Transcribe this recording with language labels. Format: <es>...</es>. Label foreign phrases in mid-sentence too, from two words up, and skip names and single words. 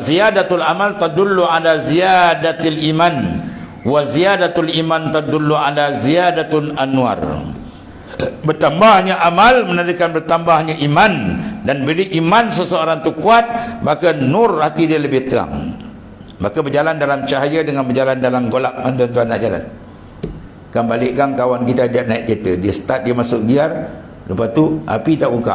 <ar>زيادة العمل تدل على زيادة الإيمان، وزيادة الإيمان تدل على زيادة الأنوار.</ar> <ms>Bertambahnya amal menandakan bertambahnya iman, dan bila iman seseorang itu kuat, maka nur hati dia lebih terang. Maka berjalan dalam cahaya dengan berjalan dalam golap. Tuan-tuan nak jalan, kan balikkan kawan kita dia naik kereta, dia start, dia masuk gear, lepas tu api tak buka.</ms>